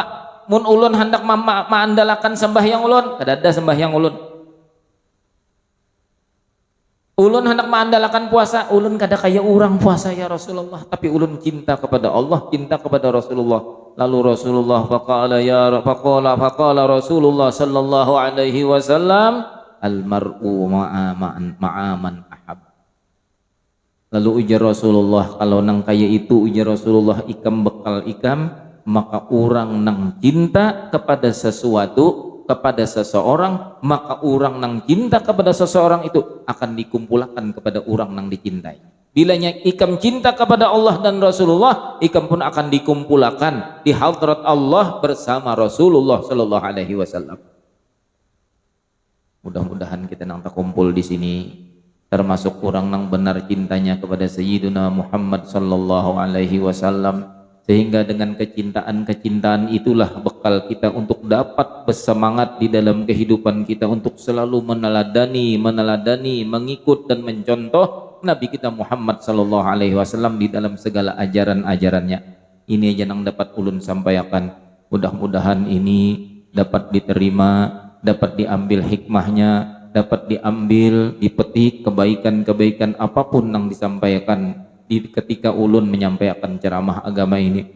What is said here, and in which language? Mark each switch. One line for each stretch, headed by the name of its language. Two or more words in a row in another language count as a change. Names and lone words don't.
Banjar: Mun ulun hendak maandalakan sembahyang ulun, kada ada sembahyang ulun. Ulun hendak maandalakan puasa, ulun kada kaya orang puasa
Arabic: يا رسول الله,
Banjar: tapi ulun cinta kepada Allah, cinta kepada Rasulullah. Lalu Rasulullah
Arabic: فقال رسول الله صلى الله عليه وسلم المرء مع من أحب.
Banjar: Lalu ujar Rasulullah, kalau nang kaya itu ujar Rasulullah ikam bekal ikam, maka orang nang cinta kepada sesuatu, kepada seseorang, maka orang nang cinta kepada seseorang itu akan dikumpulkan kepada orang nang dicintai. Bilanya ikam cinta kepada Allah dan Rasulullah, ikam pun akan dikumpulkan di hadrat Allah bersama Rasulullah
Arabic: صلى الله عليه وسلم.
Banjar: Mudah-mudahan kita nang terkumpul di sini termasuk orang nang benar cintanya kepada Sayyidina Muhammad
Arabic: صلى الله عليه وسلم,
Banjar: sehingga dengan kecintaan itulah bekal kita untuk dapat bersemangat di dalam kehidupan kita untuk selalu meneladani, mengikut dan mencontoh Nabi kita Muhammad
Arabic: صلى الله عليه وسلم
Banjar: di dalam segala ajaran-ajarannya. Ini aja yang dapat ulun sampaikan. Mudah-mudahan ini dapat diterima, dapat diambil hikmahnya, dapat diambil, dipetik kebaikan-kebaikan apapun yang disampaikan ketika ulun menyampaikan ceramah agama ini.